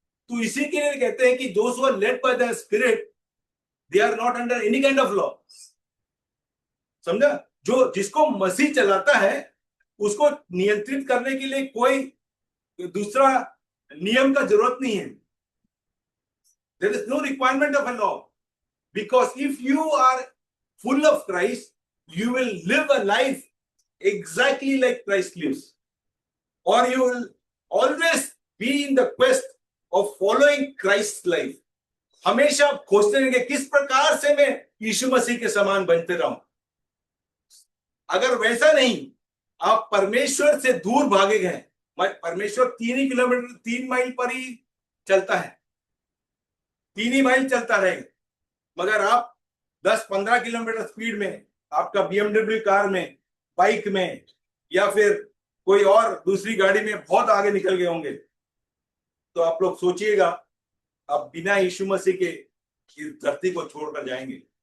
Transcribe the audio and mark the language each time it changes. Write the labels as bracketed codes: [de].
[hi] तो इसी के लिए कहते हैं कि [en] Those who are led by the spirit they are not under any kind of law. [hi] समझा? जो जिसको मसीह चलाता है उसको नियंत्रित करने के लिए कोई दूसरा नियम का जरूरत नहीं है। [en] There is no requirement of a law, because if you are full of Christ, you will live a life exactly like Christ lives, or you will always be in the quest of following Christ's life. [hi] हमेशा आप खोजते रहेंगे किस प्रकार से मैं यीशु मसीह के समान बनते रहूं। अगर वैसा नहीं, आप परमेश्वर से दूर भागे गए। परमेश्वर 3 माइल पर ही चलता है, 3 माइल चलता रहेगा, मगर आप 10-15 किलोमीटर स्पीड में आपका BMW कार में, बाइक में, या फिर कोई और दूसरी गाड़ी में बहुत आगे निकल गए होंगे, तो आप लोग सोचिएगा आप बिना यीशु मसीह के इस धरती को छोड़कर जाएंगे।